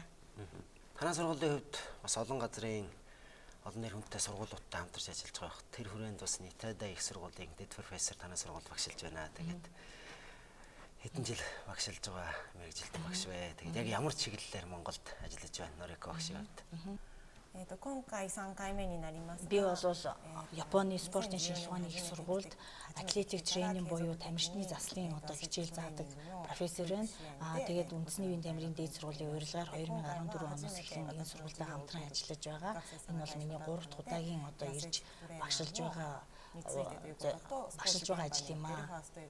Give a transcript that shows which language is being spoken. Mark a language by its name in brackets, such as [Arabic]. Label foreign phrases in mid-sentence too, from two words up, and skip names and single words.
[Mongolian] Танай сургуулийн хувьд бас олон газрын олон нэр хүндтэй сургуулиудтай хамтарч ажиллаж байгаа хэрэг. Тэр хүрээнд бас Нитада их сургуулийн дэд профессор танай сургууль багшилж байна. Тэгээд хэдэн жил багшилж байгаа мэргэжилтэн багш вэ. Тэгээд яг ямар чиглэлээр Монголд ажиллаж байна Норико багшийн хувьд? [Japanese] 今回3回目になります。 [Mongolian] Би бол Японы спортын шилжууны их сургуульд атлетик тренинг буюу тамирчны заслын одоо хичээл заадаг профессор байна. Тэгээд үндэсний үеийн тамирын дээд сургуулийн урилгаар 2014 оноос эхлэн энэ сургуультай хамтран ажиллаж байгаа. Энэ бол миний 3 дахь удаагийн одоо ирж багшилж байгаа ажил юм аа.